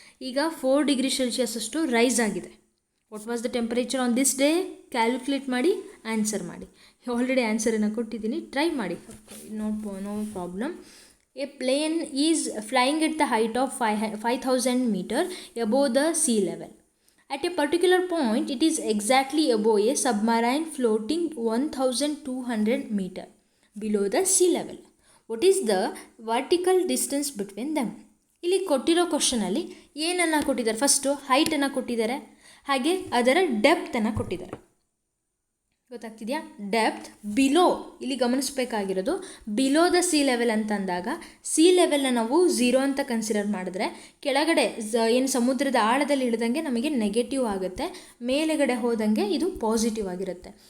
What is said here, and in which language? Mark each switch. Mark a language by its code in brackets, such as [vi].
[kn] ಈಗ 4 degree Celsius ಅಷ್ಟು rice ಆಗಿದೆ. [en] What was the temperature on this day? [kn] Calculate ಮಾಡಿ ಆನ್ಸರ್ ಮಾಡಿ. ಆಲ್ರೆಡಿ ಆನ್ಸರನ್ನು ಕೊಟ್ಟಿದ್ದೀನಿ, ಟ್ರೈ ಮಾಡಿ, [en] No problem. A plane is flying at the height of 5,000 metre above the sea level. At a particular point, it is exactly above a submarine floating 1,200 meter below the sea level. What is the vertical distance between them? [kn] ಇಲ್ಲಿ ಕೊಟ್ಟಿರೋ ಕ್ವಶನಲ್ಲಿ ಏನನ್ನು ಕೊಟ್ಟಿದ್ದಾರೆ? First ಹೈಟನ್ನು ಕೊಟ್ಟಿದ್ದಾರೆ, ಹಾಗೆ ಅದರ ಡೆಪ್ತನ್ನು ಕೊಟ್ಟಿದ್ದಾರೆ. ಗೊತ್ತಾಗ್ತಿದೆಯಾ? Depth below, ಇಲ್ಲಿ ಗಮನಿಸಬೇಕಾಗಿರೋದು below the C level ಅಂತ ಅಂದಾಗ, ಸಿ ಲೆವೆಲ್ನ ನಾವು 0 ಅಂತ ಕನ್ಸಿಡರ್ ಮಾಡಿದ್ರೆ, ಕೆಳಗಡೆ ಏನು ಸಮುದ್ರದ ಆಳದಲ್ಲಿ ಇಳಿದಂಗೆ ನಮಗೆ ನೆಗೆಟಿವ್ ಆಗುತ್ತೆ, ಮೇಲೆಗಡೆ ಹೋದಂಗೆ ಇದು ಪಾಸಿಟಿವ್ ಆಗಿರುತ್ತೆ.